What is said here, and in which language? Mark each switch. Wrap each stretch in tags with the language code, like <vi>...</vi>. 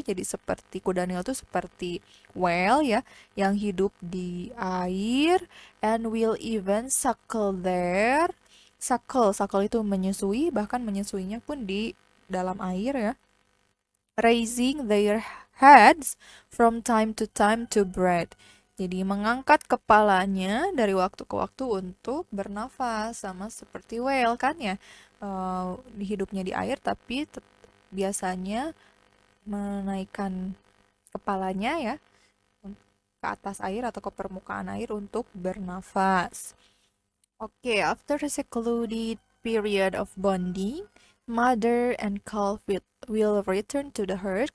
<id>Jadi seperti kuda nil itu seperti whale ya, yang hidup di air,</id> <en>and will even suckle there.</en> <id>Suckle itu menyusui, bahkan menyusuinya pun di dalam air ya.</id> <en>Raising their heads from time to time to breathe.</en> <id>Jadi mengangkat kepalanya dari waktu ke waktu untuk bernafas, sama seperti whale kan ya, hidupnya di air tapi biasanya menaikkan kepalanya ya ke atas air atau ke permukaan air untuk bernafas.</id> <en>Oke, after a secluded period of bonding, mother and calf will return to the herd.</en>